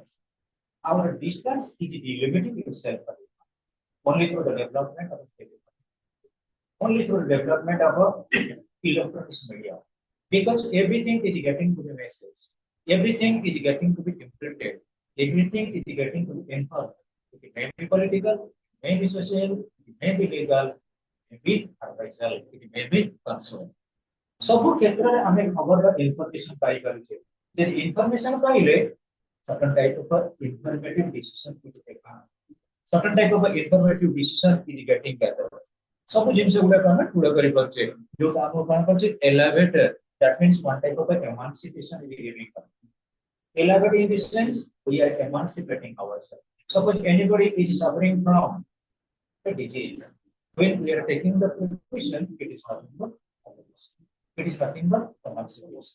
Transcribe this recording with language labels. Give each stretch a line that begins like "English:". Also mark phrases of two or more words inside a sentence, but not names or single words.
English: Our distance is delimiting itself only through the development of the only through the development of a electronic media. Because everything is getting to the message, everything is getting to be imprinted, everything is getting to be informed. It may be political, it may be social, it may be legal, it may be advisal, it may be concern.
Odia: ସବୁ କ୍ଷେତ୍ରରେ ଆମେ ଖବରର ଇନଫର୍ମେସନ ପାଇପାରୁଛେ ଯଦି ଇନଫର୍ମେସନ ପାଇଲେ
English: certain type of informative decision is taken, certain type of informative decision is getting gathered.
Odia: ସବୁ ଜିନିଷ ଗୁଡାକ ଆମେ ଟୁଳ କରିପାରୁଛେ ଯୋଉଟା ଆମେ କଣ କରୁଛେ
English: elevator, that means one type of emancipation is giving. Elevator in this sense we are emancipating ourselves. Suppose anybody is suffering from a disease, when we are taking the precaution, it is nothing but it is nothing but emancipation.